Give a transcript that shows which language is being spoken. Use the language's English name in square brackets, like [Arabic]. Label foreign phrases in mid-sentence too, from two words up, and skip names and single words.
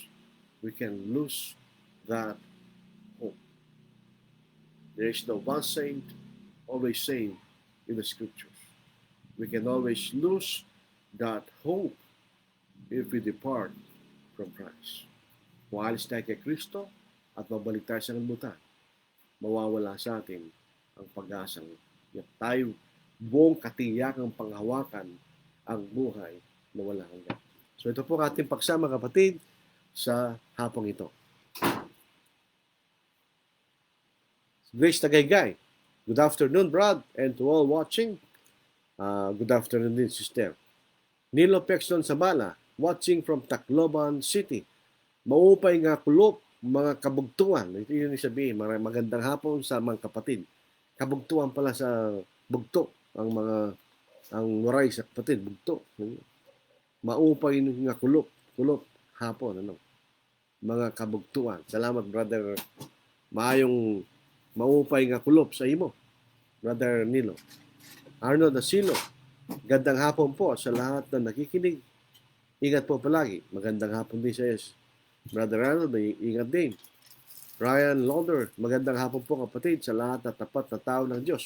[English] We can lose that hope. There is no one saved, always saved in the scriptures. We can always lose that hope if we depart from Christ. [Filipino] Kung alis tayo kay Kristo at mabalik tayo sa kanlutan, mawawala sa atin ang pag-asang tayo buong katiyakang panghawakan ang buhay na wala hanggan. So ito po ating pagsama, kapatid, sa hapong ito. Grace Tagaygay. [English] Good afternoon, Brad, and to all watching. Good afternoon din, sister. Nilo Pexton Sabala, watching from Tacloban City. [Waray] Maupay nga kulop mga kabugtuan. [Filipino] Ito yung sabihin, magandang hapon sa mga kapatid. Kabugtuan pala sa bugto ang waray sa kapatid, bugto. [Waray] Maupay nga kulop hapon, ano. Mga kabugtuan. Salamat, brother. Maayong maupay nga kulop sa imo, brother Nilo. [Filipino] Arnold Asilo, gandang hapon po sa lahat na nakikinig. Ingat po palagi. Magandang hapon din sa iyo, brother Arnold. Ingat din. Ryan Lauder, magandang hapon po kapatid sa lahat na tapat na tao ng Diyos.